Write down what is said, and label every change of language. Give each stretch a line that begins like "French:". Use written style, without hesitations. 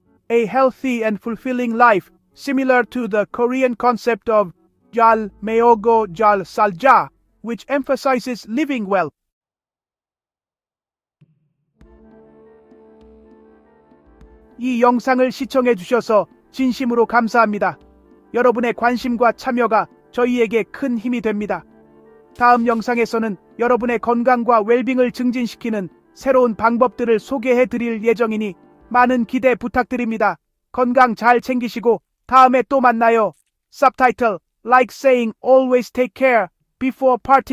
English: A healthy and fulfilling life, similar to the Korean concept of
Korean: 잘 메오고 잘 살자,
English: which emphasizes living well.
Korean: 이 영상을 시청해 주셔서 진심으로 감사합니다. 여러분의 관심과 참여가 저희에게 큰 힘이 됩니다. 다음 영상에서는 여러분의 건강과 웰빙을 증진시키는 새로운 방법들을 소개해 드릴 예정이니 많은 기대 부탁드립니다. 건강 잘 챙기시고 다음에 또 만나요.
English: Subtitle. Like saying always take care before parting.